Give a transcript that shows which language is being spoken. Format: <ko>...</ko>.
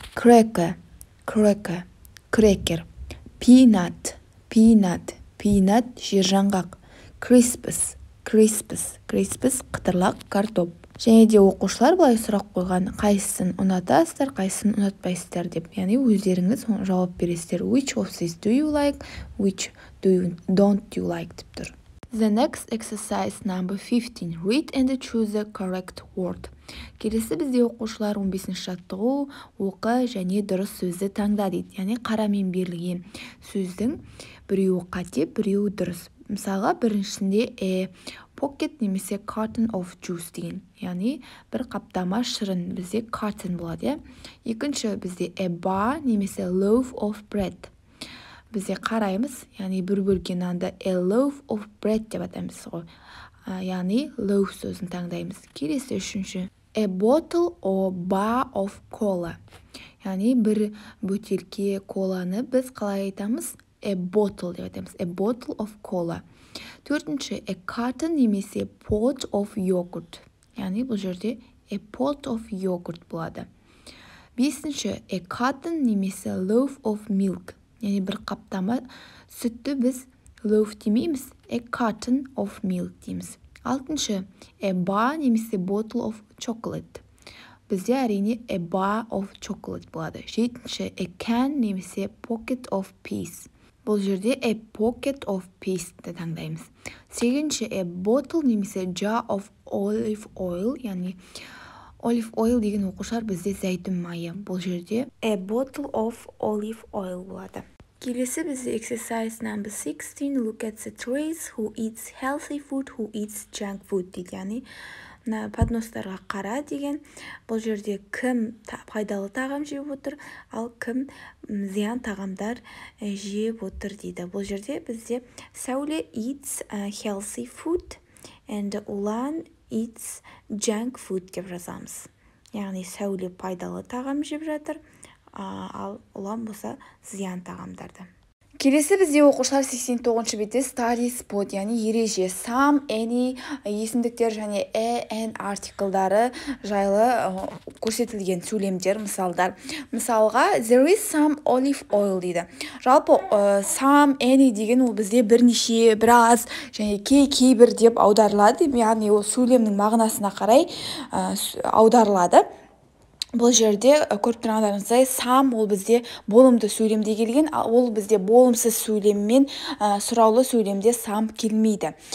<en>Cracker. Cracker. Cracker. Peanut. Peanut.</en> <kk>Peanut жер жаңғақ.</kk> <en>Crispus. Crispus.</en> <kk>Crispus қытырлақ картоп. Және де оқушылар былай сұрақ қойған, қайсысын ұнатасыздар, қайсысын ұнатпайсыздар деп. Яғни өздеріңіз жауап бересіздер.</kk> <en>Which of these do you like, which don't you like</en> <kk>деп тұр.</kk> <en>The next exercise number 15. Read and choose the correct word.</en> <kk>Келесі бізде оқушылар 15-ші жаттығу оқы және дұрыс сөзді таңда дейді. Яғни қарамен берілген сөздің біреуі қате, біреуі дұрыс. Мысалға біріншісінде pocket немесе</kk> <en>carton of juice</en> <kk>деген. Яғни бір қаптама шырын бізде carton болады. Екінші бізде</kk> <en>a bar</en> <kk>немесе</kk> <en>loaf of bread.</en> <kk>Бізде қараймыз, яғни бір бөлке нанды</kk> <en>a loaf of bread</en> <kk>деп атаймыз ғой. Яғни loaf сөзін таңдаймыз. Келесі үшінші</kk> <en>a bottle or bar of cola.</en> <kk>Яғни бір бөтелке коланы біз қалай айтамыз?</kk> <en>A bottle</en> <kk>деп айтамыз.</kk> <en>A bottle of cola.</en> <kk>Төртінші</kk> <en>a carton</en> <kk>немесе</kk> <en>pot of yogurt.</en> <kk>Яғни бұл жерде</kk> <en>a pot of yogurt</en> <kk>болады. Бесінші</kk> <en>a carton</en> <kk>немесе</kk> <en>loaf of milk.</en> <kk>Яғни бір қаптама сүтті біз loaf демейміз,</kk> <en>a carton of milk</en> <kk>дейміз. Алтыншы</kk> <en>a bar</en> <kk>немесе</kk> <en>bottle of chocolate.</en> <kk>Бізде әрине</kk> <en>a bar of chocolate</en> <kk>болады. Жетінші a can немесе</kk> <en>pocket of peas.</en> <kk>Бұл жерде</kk> <en>a pocket of peas</en> <kk>таңдаймыз. Сегізінші a bottle немесе</kk> <en>jar of olive oil,</en> <kk>яғни olive oil деген оқушылар бізде зәйтүн майы. Бұл жерде</kk> <en>a bottle of olive oil</en> <kk>болады. Келесі бізде</kk> <en>exercise number 16. Look at the trays. Who eats healthy food, who eats junk food</en> <kk>дейді. Яғни подностарға қара деген. Бұл жерде кім пайдалы тағам жеп отыр, ал кім зиян тағамдар жеп отыр дейді. Бұл жерде бізде</kk> <en>Сәуле eats healthy food and Улан eats junk food</en> <kk>деп жазамыз. Яғни Сәуле пайдалы тағам жеп жатыр, ал Улан болса зиян тағамдарды. Келесі бізде оқушылар 89-шы бетте</kk> <en>study spot,</en> <kk>яғни ереже, some, any есімдіктер және an артиклдары жайлы көрсетілген сөйлемдер, мысалдар. Мысалға,</kk> <en>there is some olive oil</en> <kk>дейді. Жалпы some, any деген ол бізде бірнеше, біраз және кейбір деп аударылады. Яғни ол сөйлемнің мағынасына қарай аударылады. Бұл жерде көріп тұрғандарыңыздай some ол бізде болымды сөйлемде келген, ол бізде болымсыз сөйлеммен сұраулы сөйлемде some келмейді.</kk>